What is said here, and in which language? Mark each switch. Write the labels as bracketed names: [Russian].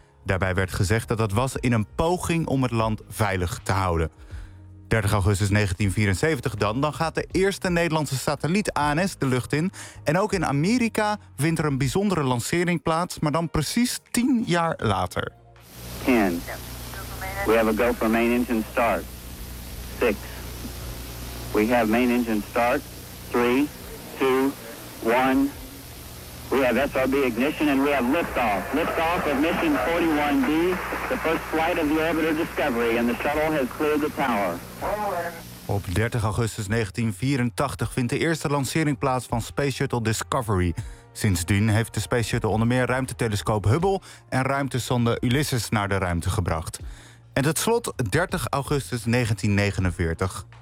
[Dutch] Daarbij werd gezegd dat dat was in een poging om het land veilig te houden. 30 augustus 1974 dan gaat de eerste Nederlandse satelliet ANS de lucht in. En ook in Amerika vindt er een bijzondere lancering plaats, maar dan precies 10 jaar later. [English] 10. We have a go for main engine start. 6. We have main engine start. 3, 2, 1. We have SRB ignition and we have liftoff. Liftoff of mission 41D, the first flight of the orbiter Discovery, and the shuttle has cleared the tower. [Dutch] Op 30 augustus 1984 vindt de eerste lancering plaats van Space Shuttle Discovery. Sindsdien heeft de Space Shuttle onder meer ruimtetelescoop Hubble en ruimtesonde Ulysses naar de ruimte gebracht. En tot slot 30 augustus 1949.